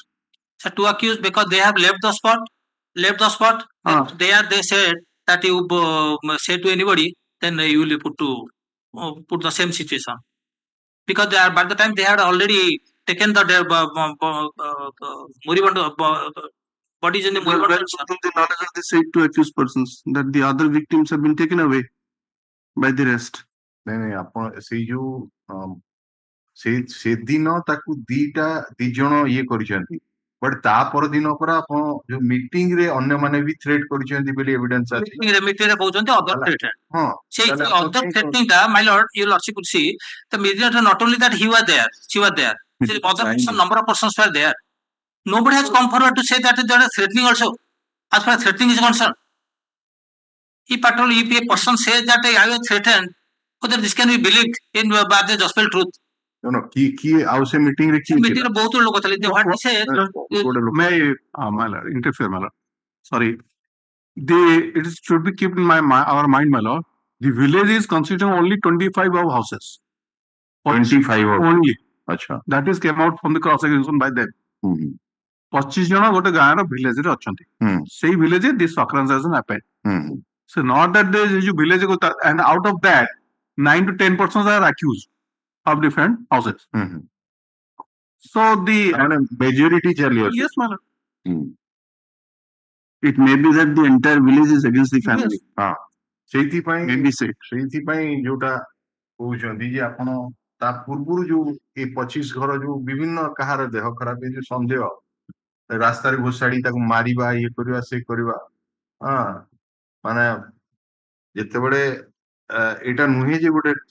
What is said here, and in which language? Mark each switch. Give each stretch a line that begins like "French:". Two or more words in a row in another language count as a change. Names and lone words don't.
English: So 2 accused because they have left the spot. They said that you say to anybody, then you will put the same situation. Because they are, by the time they had already taken the moribund bodies in the Well, moribund. within the knowledge of the said 2 accused persons that the other victims have been taken away by the rest.
Odia: ନାଇଁ ଆପଣ ସେଇ ଯୋଉ ସେଦିନ ତାକୁ ଦି ଜଣ ଇଏ କରିଛନ୍ତି ବଟ୍ ତା ପରଦିନ ପରା ଆପଣ ଯୋଉ ମିଟିଂ ରେ ଅନ୍ୟମାନେ ବି ଥ୍ରେଟ୍ କରିଛନ୍ତି ବୋଲି ଏଭିଡେନ୍ସ ଅଛି
English: Meeting କହୁଛନ୍ତି other threatened.
Odia: ହଁ
English: Say other threatening that, my lord, your lordship could see the mediator not only that he was there, she was there. The other person, number of persons were there. Nobody has come forward to say that there is threatening also. As far as threatening is concerned, if a person says that I was threatened, whether this can be believed in by the gospel truth.
Odia: କିଏ ଆଉ ସେ ମିଟିଂ ରେ କିଏ Meeting ରେ ବହୁତ ଲୋକ ଥିଲେ.
English: What he said, may my lord interfere my lord sorry it should be kept in our mind my lord the village is constituting only 25 of houses 25 only
Odia: ଆଚ୍ଛା
English: that is came out from the cross examination by them
Odia: 25 ଜଣ ଗୋଟେ ଗାଁର ଭିଲେଜ ରେ ଅଛନ୍ତି ସେଇ ଭିଲେଜ
English: this occurrence has happened so not that there is village and out of that 9 to 10% are accused of different houses so the
Odia: majority ଚାଲି
English: yes my lord It may be that the entire village is against the family.
Odia: ହଁ ସେଇଥିପାଇଁ
English: Maybe say.
Odia: ସେଇଥିପାଇଁ ଯୋଉଟା କହୁଛନ୍ତି ଯେ ଆପଣ ତା ପୂର୍ବରୁ ଯୋଉ ଏ 25 ଘର ଯୋଉ ବିଭିନ୍ନ କାହାର ଦେହ ଖରାପ ଏ ଯୋଉ ସନ୍ଦେହ ରାସ୍ତାରେ ଘୋଷାଡି ତାକୁ ମାରିବା ଇଏ କରିବା ସେ କରିବା ହଁ ମାନେ ଯେତେବେଳେ ଏଇଟା ନୁହେଁ ଯେ ଗୋଟେ